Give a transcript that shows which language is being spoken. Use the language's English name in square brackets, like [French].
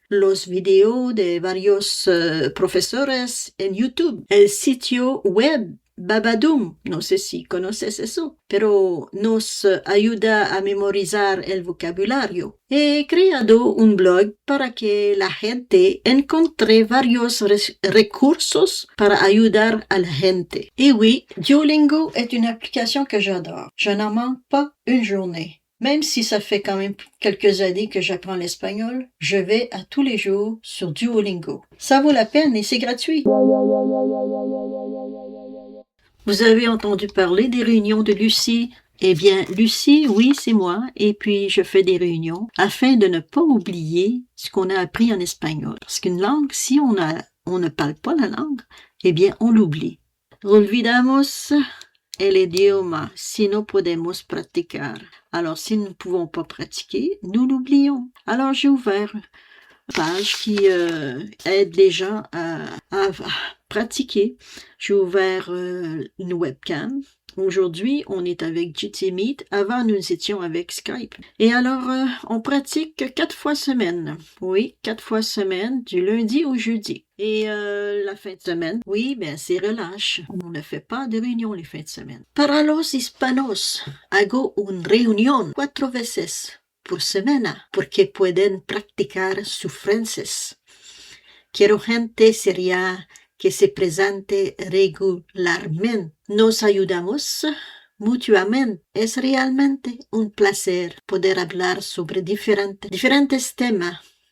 [Spanish] Los videos de varios profesores en YouTube, el sitio web Babadoom, no sé si conoces eso, pero nos ayuda a memorizar el vocabulario. He creado un blog para que la gente encuentre varios recursos para ayudar a la gente. [French] Et oui, Duolingo est une application que j'adore. Je n'en manque pas une journée. Même si ça fait quand même quelques années que j'apprends l'espagnol, je vais à tous les jours sur Duolingo. Ça vaut la peine et c'est gratuit. Vous avez entendu parler des réunions de Lucie? Eh bien, Lucie, oui, c'est moi, et puis je fais des réunions afin de ne pas oublier ce qu'on a appris en espagnol. Parce qu'une langue, si on ne parle pas la langue, eh bien, on l'oublie. [Spanish] Olvidamos el idioma si no podemos practicar. [French] Alors, si nous ne pouvons pas pratiquer, nous l'oublions. Alors, j'ai ouvert une page qui aide les gens à pratiquer. J'ai ouvert une webcam. Aujourd'hui, on est avec GT Meet. Avant, nous étions avec Skype. Et alors, on pratique 4 fois semaine. Oui, 4 fois semaine, du lundi au jeudi. Et la fin de semaine, oui, ben c'est relâche. On ne fait pas de réunion les fins de semaine. [Spanish] Para los hispanos, hago una reunión 4 veces por semana porque pueden practicar su francés. Quiero gente seria que se presente regularmente. Nos ayudamos mutuamente. Es realmente un placer poder hablar sobre diferentes temas.